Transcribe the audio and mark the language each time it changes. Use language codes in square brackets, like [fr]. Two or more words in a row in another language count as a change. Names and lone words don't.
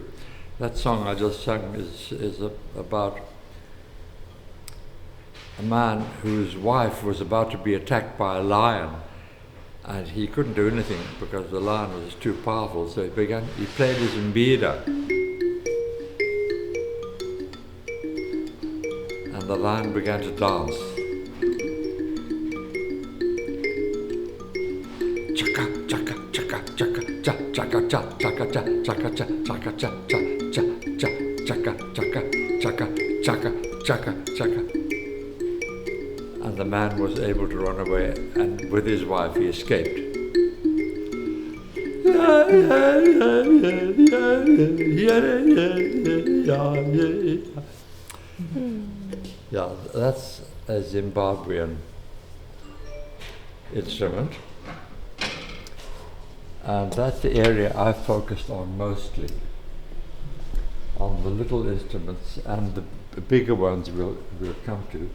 [en] That song I just sang is about a man whose wife was about to be attacked by a lion, and he couldn't do anything because the lion was too powerful, so he played his Mbira, and the lion began to dance. Chaka chaka chaka chaka cha chaka cha chaka cha chaka cha chaka cha cha cha cha chaka chaka chaka chaka chaka chaka. And the man was able to run away, and with his wife he escaped. Yeah, that's a Zimbabwean instrument, and that's the area I focused on mostly, on the little instruments, and the bigger ones we'll come to.